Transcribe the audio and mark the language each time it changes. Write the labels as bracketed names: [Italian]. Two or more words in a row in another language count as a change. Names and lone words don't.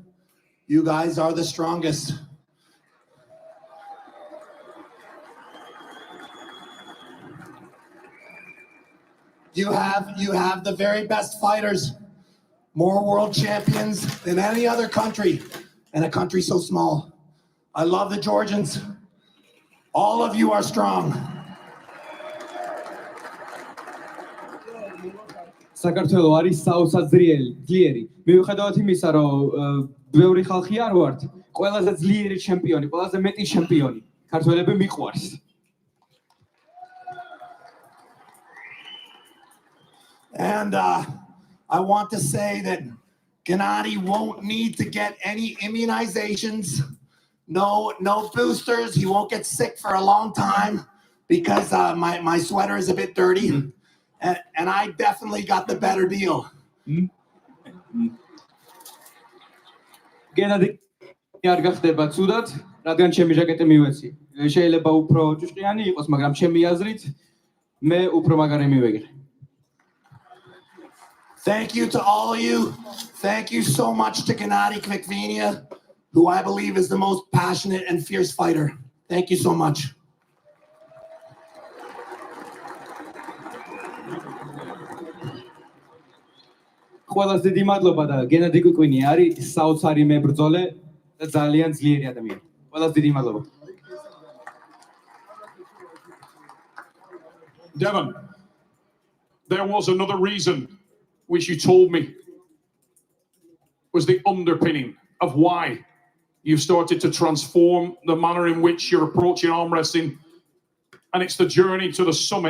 [English] You guys are the strongest. You have the very best fighters, more world champions than any other country, and a country so small. I love the Georgians. All of you are strong. [Georgian] საქართველო არის საოცრად ძლიერი. მიუხედავად იმისა, რომ ბევრი ხალხი არ ვართ, ყველაზე ძლიერი ჩემპიონი, ყველაზე მეტი ჩემპიონი. ქართველები მიყვარს. [English] And I want to say that Gennady won't need to get any immunizations, no boosters. He won't get sick for a long time because my sweater is a bit dirty, and I definitely got the better deal. [Georgian] Gennady არ გახდება ცუდად, რადგან ჩემი ჟაკეტი მივეცი. შეიძლება უფრო ჭუჭყიანი იყოს, მაგრამ ჩემი აზრით მე უფრო მაგარი მივეგრე. [English] Thank you to all of you. Thank you so much to Gennady Kvikvenia, who I believe is the most passionate and fierce fighter. Thank you so much. [Georgian] ყველაზე დიდი მადლობა და გენადი კვიკვინი არის საოცარი მებრძოლე და ძალიან ძლიერი ადამიანი. ყველაზე დიდი მადლობა. [English] Devon, there was another reason which you told me was the underpinning of why you've started to transform the manner in which you're approaching arm wrestling, and it's the journey to the summit.